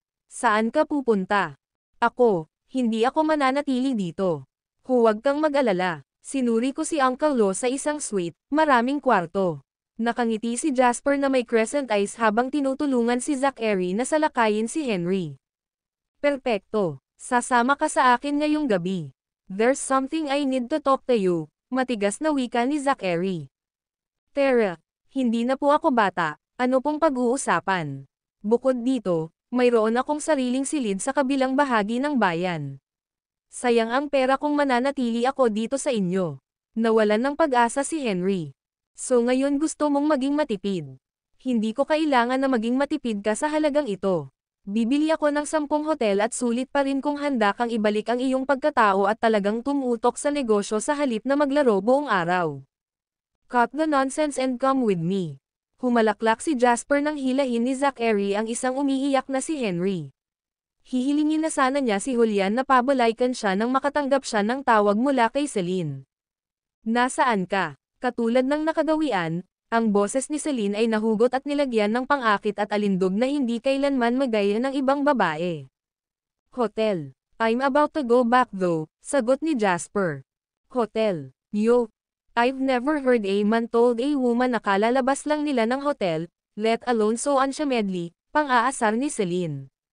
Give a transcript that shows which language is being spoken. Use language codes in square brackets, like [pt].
[tl] Saan ka pupunta? Ako. Hindi ako mananatili dito. Huwag kang mag-alala. Sinuri ko si Uncle Lo sa isang suite, maraming kwarto. Nakangiti si Jasper na may [en] crescent eyes [tl] habang tinutulungan si Zachary na salakayin si Henry. Perpekto. Sasama ka sa akin ngayong gabi. [en] There's something I need to talk to you, [tl] matigas na wika ni Zachary. Tara, hindi na po ako bata, ano pong pag-uusapan? Bukod dito, mayroon akong sariling silid sa kabilang bahagi ng bayan. Sayang ang pera kung mananatili ako dito sa inyo. Nawalan ng pag-asa si Henry. So ngayon gusto mong maging matipid. Hindi ko kailangan na maging matipid ka sa halagang ito. Bibili ako ng 10 hotel at sulit pa rin kung handa kang ibalik ang iyong pagkatao at talagang tumutok sa negosyo sa halip na maglaro buong araw. [en] Cut the nonsense and come with me. [tl] Humalaklak si Jasper nang hilahin ni Zachary ang isang umiiyak na si Henry. Hihilingin na sana niya si Julian na pabalaykan siya nang makatanggap siya ng tawag mula kay Celine. Nasaan ka? Katulad ng nakagawian, ang boses ni Celine ay nahugot at nilagyan ng pang-akit at alindog na hindi kailanman magaya ng ibang babae. Hotel. [en] I'm about to go back though, [tl] sagot ni Jasper. [en] Hotel. Yo. I've never heard a man told a woman [tl] na kalalabas lang nila ng hotel, [en] let alone so unshamedly, [tl] pang-aasar ni Celine.